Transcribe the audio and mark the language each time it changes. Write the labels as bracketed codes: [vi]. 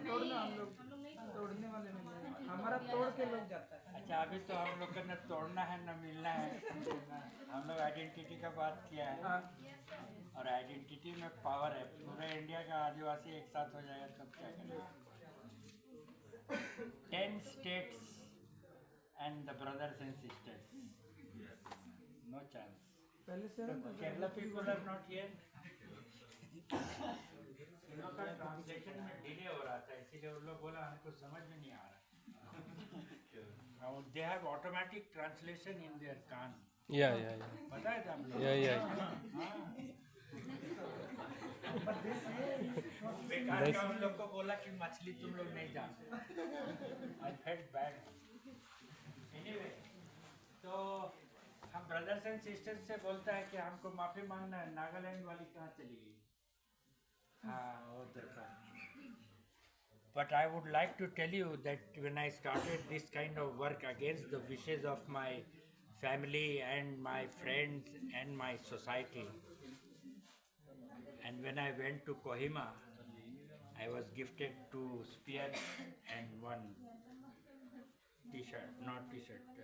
[hi] तोड़ना हम लोग तोड़ने वाले नहीं है, हमारा तोड़ के लोग जाता है। अच्छा, अभी तो हम लोग का न तोड़ना है न मिलना है। हम लोग आइडेंटिटी का बात किया है, हाँ, और आइडेंटिटी में पावर है। पूरे इंडिया का आदिवासी एक साथ हो जाएगा तब क्या करेगा? [en] 10 states and the brothers and sisters. No chance. [hi] पहले से है ना, [en] Kerala people are not here. [hi] उन लोग का ट्रांसलेशन में डिले हो रहा था, इसीलिए उन लोग बोला हमको समझ में नहीं आ रहा। [en] They have automatic translation in their कान। Yeah. [hi] पता है आप लोग? [en] Yeah. [hi] बेकार का उन लोग को बोला कि मछली तुम लोग नहीं जानते। [en] I felt bad. Anyway, [hi] तो हम [en] brothers and sisters [hi] से बोलता है कि हमको माफी मांगना है। नागालैंड वाली कहाँ चली गई? हाँ, वो देखा। [en] But I would like to tell you that when I started this kind of work against the wishes of my family and my friends and my society, and when I went to Kohima, I was gifted two spears and one t-shirt, not t-shirt.